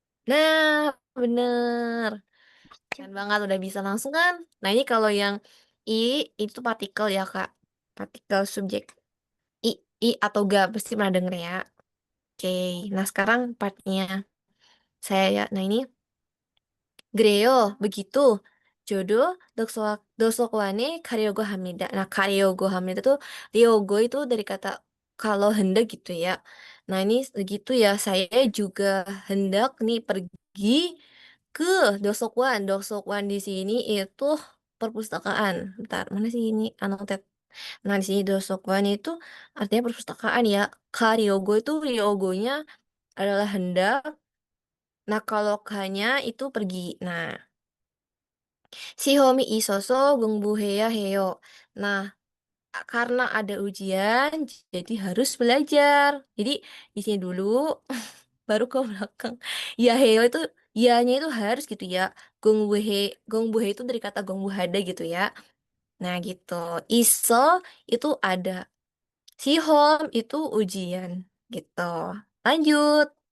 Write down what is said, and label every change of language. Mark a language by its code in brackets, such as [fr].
[id] Nah, bener. Keren banget, udah bisa langsung kan? Nah, ini kalau yang I, itu partikel ya, Kak. Partikel subjek. I, I atau ga, pasti pernah denger ya. Oke, nah sekarang partnya saya ya. Nah, ini 그래요. begitu. [ko] 저도 도서관에 가려고 합니다. [id] Nah, [ko] 가려고 합니다 [id] tuh "ryogo" itu dari kata kalau hendak gitu ya. Nah, ini gitu ya, saya juga hendak nih pergi ke dosokuan. Dosokuan di sini itu perpustakaan. Bentar, mana sih ini anotet? Nah, di sini dosokuan itu artinya perpustakaan ya. Karyogo itu ryogonya adalah hendak. Nah, kalau kanya itu pergi. [ko] Nah, 시험이 있어서 공부해야 해요. [id] Nah, karena ada ujian, jadi harus belajar. Jadi di sini dulu, baru ke belakang. Ya heyo itu, ya-nya itu harus gitu ya. Gongbuhe itu dari kata gongbuhada gitu ya. Nah gitu. Iso itu ada. Sihom itu ujian gitu. Lanjut.